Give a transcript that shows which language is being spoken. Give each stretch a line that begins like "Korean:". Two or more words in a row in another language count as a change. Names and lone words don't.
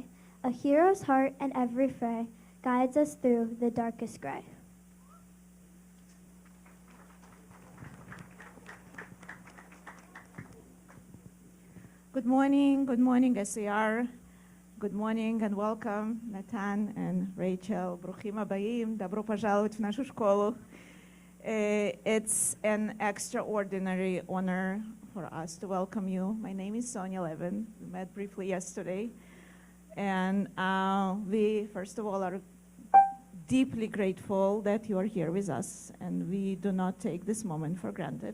English: A hero's heart in every fray guides us through the darkest gray. Good morning, SAR. Good morning and welcome, Natan and Rachel.
Hebrew: ברוכים הבאים,
Russian: добро пожаловать в нашу школу.
English: It's an extraordinary honor for us to welcome you. My name is Sonia Levin. We met briefly yesterday. And we, first of all, are deeply grateful that you are here with us, and we do not take this moment for granted.